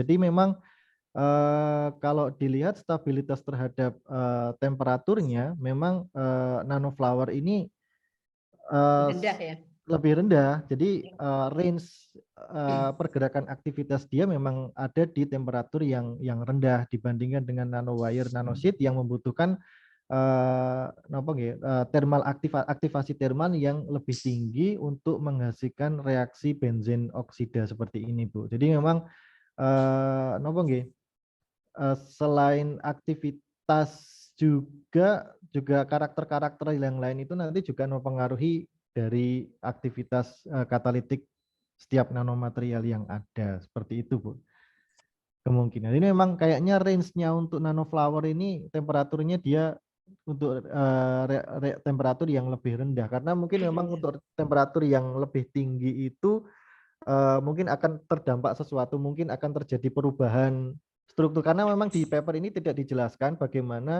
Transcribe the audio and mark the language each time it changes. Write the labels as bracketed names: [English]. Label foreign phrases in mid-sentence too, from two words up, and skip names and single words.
[Indonesian] Jadi memang kalau dilihat stabilitas terhadap temperaturnya memang nanoflower ini eh, Rendah ya. lebih rendah. Jadi range pergerakan aktivitas dia memang ada di temperatur yang rendah dibandingkan dengan nanowire, nanosheet yang membutuhkan [Javanese] napa nggih, [Indonesian] aktivasi termal yang lebih tinggi untuk menghasilkan reaksi benzen oksida seperti ini, Bu. Jadi memang [Javanese] napa nggih, [Indonesian] selain aktivitas juga karakter-karakter yang lain itu nanti juga mempengaruhi dari aktivitas katalitik setiap nanomaterial yang ada seperti itu, Bu. Kemungkinan ini memang kayaknya range-nya untuk nanoflower ini temperaturnya dia untuk temperatur yang lebih rendah karena mungkin memang untuk temperatur yang lebih tinggi itu mungkin akan terdampak sesuatu, mungkin akan terjadi perubahan struktur karena memang di paper ini tidak dijelaskan bagaimana